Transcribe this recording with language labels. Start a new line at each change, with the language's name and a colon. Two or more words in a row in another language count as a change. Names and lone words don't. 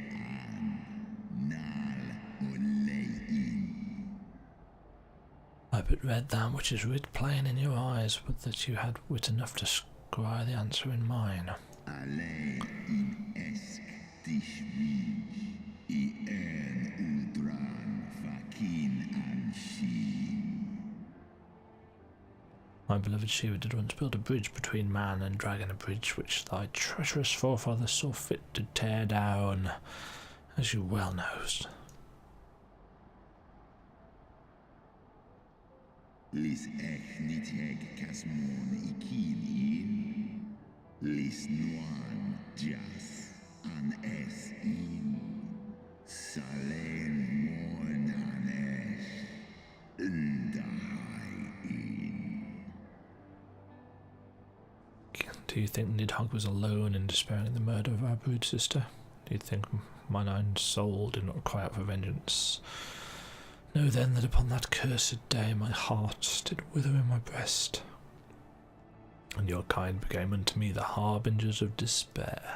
English: But read that which is writ plain in your eyes, but that you had wit enough to scry the answer in mine. Alleen in esk tishmi, I en uldran fakin an shin. My beloved Shiva did once build a bridge between man and dragon, a bridge which thy treacherous forefather saw fit to tear down, as you well knowest. Lis ech nitheg kasmon ikin in, lis nuan jas an es in, salen mon an es, undahai in. Do you think Nidhogg was alone in despairing of the murder of our brood sister? Do you think mine own soul did not cry out for vengeance? Know then that upon that cursed day my heart did wither in my breast, and your kind became unto me the harbingers of despair.